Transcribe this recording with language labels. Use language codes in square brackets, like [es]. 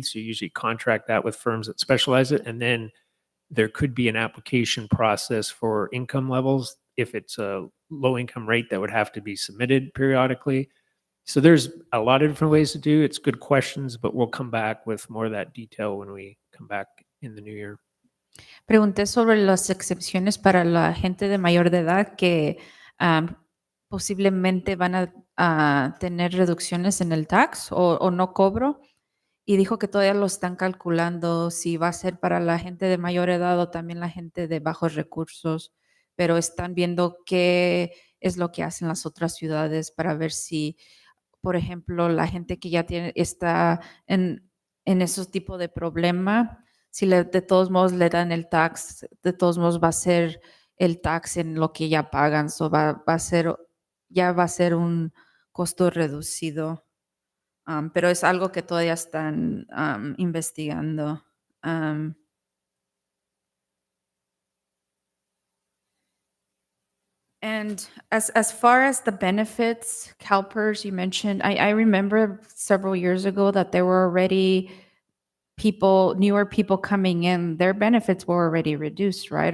[en] So you usually contract that with firms that specialize it. And then there could be an application process for income levels. If it's a low income rate, that would have to be submitted periodically. So there's a lot of different ways to do. It's good questions, but we'll come back with more of that detail when we come back in the new year. [es] Pregunté sobre las excepciones para la gente de mayor de edad que posiblemente van tener reducciones en el tax o no cobro. Y dijo que todavía lo están calculando si va a ser para la gente de mayor edad o también la gente de bajos recursos, pero están viendo qué es lo que hacen las otras ciudades para ver si, por ejemplo, la gente que ya está en esos tipos de problema, si de todos modos le dan el tax, de todos modos va a ser el tax en lo que ya pagan, ya va a ser un costo reducido. Pero es algo que todavía están investigando. [en] Um, and as far as the benefits, CalPERS, you mentioned, I remember several years ago that there were already newer people coming in, their benefits were already reduced, right?